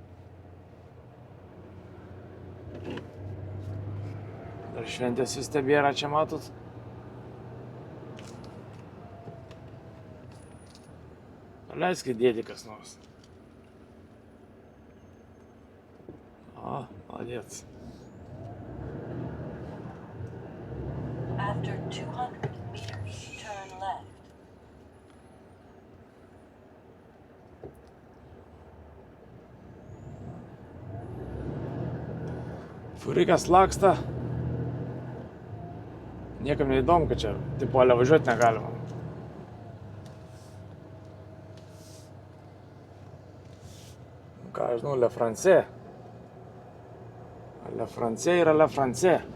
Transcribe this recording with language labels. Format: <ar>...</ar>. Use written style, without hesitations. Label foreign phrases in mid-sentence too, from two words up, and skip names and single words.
<lt>Dar šventės vis tebėra, čia matot. Leiskit dėti kas nors. O, молодец.</lt> <en>After 200 meters, turn left.</en> <lt>Fūrikas laksta. Niekam neįdomu, kad čia tipolė važiuoti negalima. Ką aš žinau, Le Français. Le Français yra Le Français.</lt>